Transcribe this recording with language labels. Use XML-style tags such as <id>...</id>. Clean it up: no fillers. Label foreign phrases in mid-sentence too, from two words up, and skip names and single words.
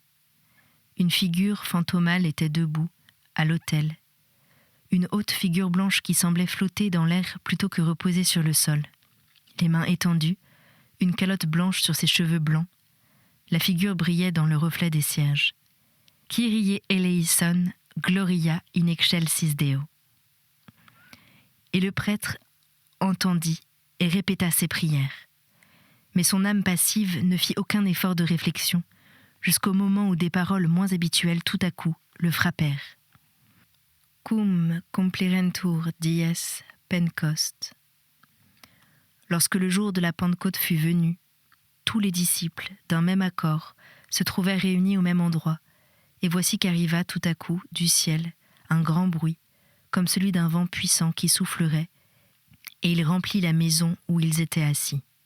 <fr>Une figure fantomale était debout, à l'autel. Une haute figure blanche qui semblait flotter dans l'air plutôt que reposer sur le sol. Les mains étendues, une calotte blanche sur ses cheveux blancs. La figure brillait dans le reflet des cierges.</fr> <la>Kyrie eleison, gloria in excelsis Deo.</la> <fr>Et le prêtre entendit et répéta ses prières. Mais son âme passive ne fit aucun effort de réflexion, jusqu'au moment où des paroles moins habituelles tout à coup le frappèrent.</fr> <la>Cum complirentur dies Pentecost.</la> <fr>Lorsque le jour de la Pentecôte fut venu, tous les disciples, d'un même accord, se trouvèrent réunis au même endroit, et voici qu'arriva tout à coup, du ciel, un grand bruit, comme celui d'un vent puissant qui soufflerait, et il remplit la maison où ils étaient assis.</fr>